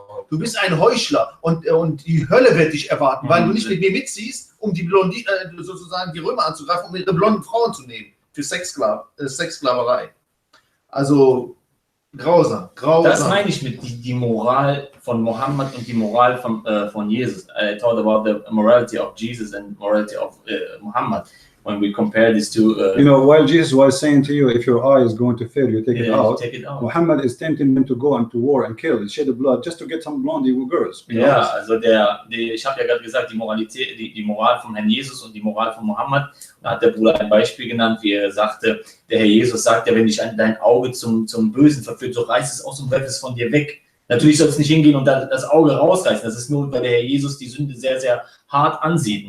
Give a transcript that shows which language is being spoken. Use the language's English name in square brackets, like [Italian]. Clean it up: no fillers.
[German] Du bist ein Heuchler und die Hölle wird dich erwarten, weil du nicht mit mir mitziehst, um die sozusagen die Römer anzugreifen, um ihre blonden Frauen zu nehmen für Sexsklaverei. Also grausam. Das meine ich mit die Moral von Mohammed und die Moral von Jesus. [English] I talked about the morality of Jesus and morality of Muhammad. when we compare these two. You know, while Jesus was saying to you, if your eye is going to fail you, take it out. Take it out. Muhammad is tempting them to go into war and kill and shed the blood just to get some blondie girls. [German] Ja, also ich habe ja gerade gesagt, die Moralität, die Moral von Herrn Jesus und die Moral von Mohammed. Da hat der Bruder ein Beispiel genannt, wie er sagte, der Herr Jesus sagt ja, wenn dich dein Auge zum Bösen verführt, so reiß es aus und werf es von dir weg. Natürlich soll es nicht hingehen und dann das Auge rausreißen. Das ist nur, weil der Herr Jesus die Sünde sehr, sehr hart ansieht.